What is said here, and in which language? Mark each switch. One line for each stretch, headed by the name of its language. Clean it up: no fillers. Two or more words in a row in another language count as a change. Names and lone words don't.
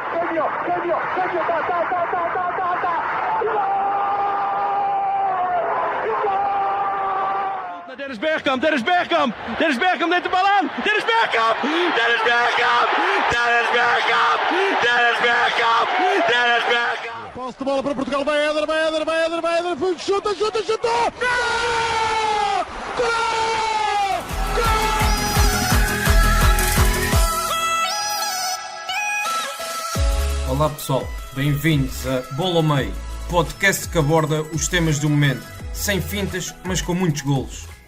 Papiamento: Cambio, ta.
Dutch: Dennis Bergkamp neemt de bal aan. Dennis Bergkamp.
Portuguese: Posse de bola para Portugal, vai Éder, chuta! Gol! Olá pessoal, bem-vindos a Bola ao Meio, podcast que aborda os temas do momento, sem fintas, mas com muitos golos.